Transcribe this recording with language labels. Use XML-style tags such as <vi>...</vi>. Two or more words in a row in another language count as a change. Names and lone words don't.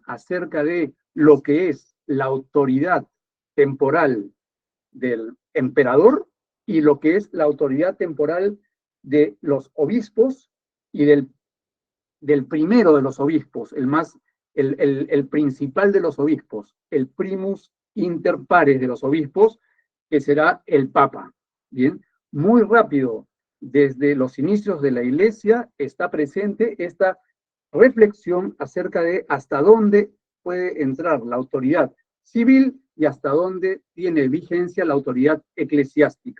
<es>acerca de lo que es la autoridad temporal del emperador y lo que es la autoridad temporal de los obispos y del primero de los obispos, el principal de los obispos, el</es> <la>primus inter pares</la> <es>de los obispos, que será el Papa. Bien, muy rápido, desde los inicios de la Iglesia está presente esta reflexión acerca de hasta dónde puede entrar la autoridad civil y hasta dónde tiene vigencia la autoridad eclesiástica.</es>